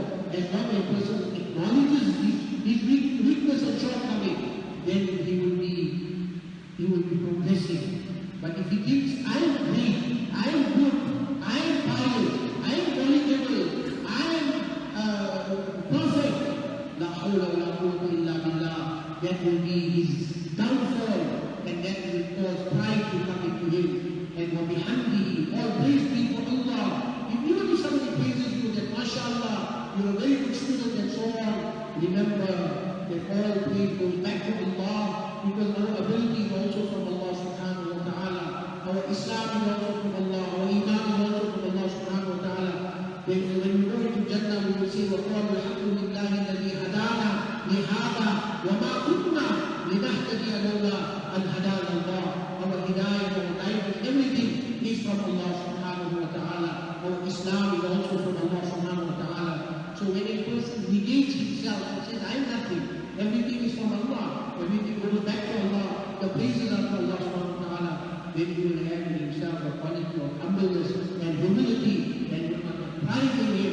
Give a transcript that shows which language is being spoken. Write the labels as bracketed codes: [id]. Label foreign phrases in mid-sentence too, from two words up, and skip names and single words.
[en] As long as a person acknowledges his weakness and shortcoming, then he will be progressing. But if he thinks, I am great, I am good, I am pious, I am knowledgeable, I am perfect, [ar] لا حول ولا قوة إلا بالله, [en] that will be his downfall, and that will cause pride to come into him. And [ar] وبحمده, [en] all praise be for Allah. Even if somebody praises you that mashallah, you're a very good student and so on, remember that all praise goes back to Allah. Because our ability is also from Allah [ar] سبحانه وتعالى. [en] Our Islam is also from Allah. Our Iman is also from Allah [ar] سبحانه وتعالى. [en] When we go into Jannah, we will say, [ar] وَقَالُوا الْحَمْدُ لِلَّهِ الَّذِي هَدَانَا لِهَذَا وَمَا كُنَّا لِنَهْتَدِيَ لَوْلَا أَنْ هَدَانَا اللَّهُ. [en] Our hidayah, our guidance, everything is from Allah [ar] سبحانه وتعالى. [en] Our Islam is also from Allah [ar] سبحانه وتعالى. [en] So when a person negates himself and says, I am nothing, everything is from Allah, everything goes back to Allah, the praises are from Allah subhanahu wa ta'ala, then he will have in himself a quality of humbleness and humility, and will not have pride in him.